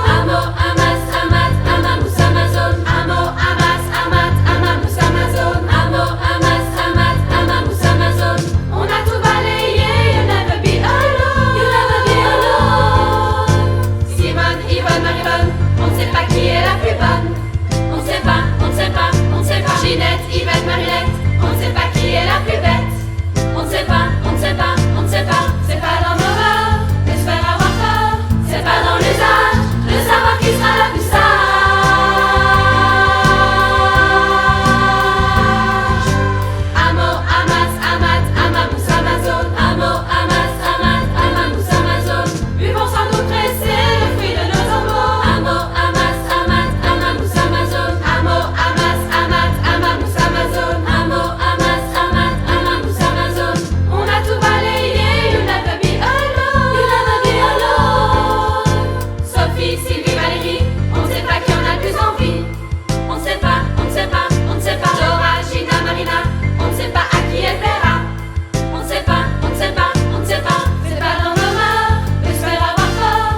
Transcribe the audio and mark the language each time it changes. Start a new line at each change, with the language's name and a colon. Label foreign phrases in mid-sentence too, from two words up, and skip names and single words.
Latin: Amo, amas, amat, amamous, amazon. Amo, amas, amat, amamous, amazon. Amo, amas, amat, amamous, amazon.
French: On a tout balayé,
English: you never be alone. You never be alone.
French: Simone, Yvonne, Marie-Bonne, on ne sait pas qui est la plus bonne. On ne sait pas, on ne sait pas, on ne sait pas. Ginette, Yvette, Marilette, on ne sait pas qui est la plus bête. On ne sait pas, on ne sait pas, on ne sait pas. C'est pas dans nos mœurs d'espérer avoir peur. C'est pas dans l'usage de savoir qui sera la plus sage.
Latin: Amo, amas, amat, amamous, amazon. Amo, amas, amat, amamous, amazon.
French: Buvons sans nous presser le fruit de nos embauches.
Latin: Amo, amas, amat, amamous, amazon. Amo, amas, amat, amamous, amazon. Amo, amas, amat, amamous, amazon.
French: On a tout balayé,
English: you never be alone. You never be alone.
French: Sophie, Sylvie, Valérie, on ne sait pas qui en a le plus envie. On ne sait pas, on ne sait pas, on ne sait pas. Laura, Gina, Marina, on ne sait pas à qui elle plaira. On ne sait pas, on ne sait pas, on ne sait pas. C'est pas dans nos mœurs de se faire avoir peur.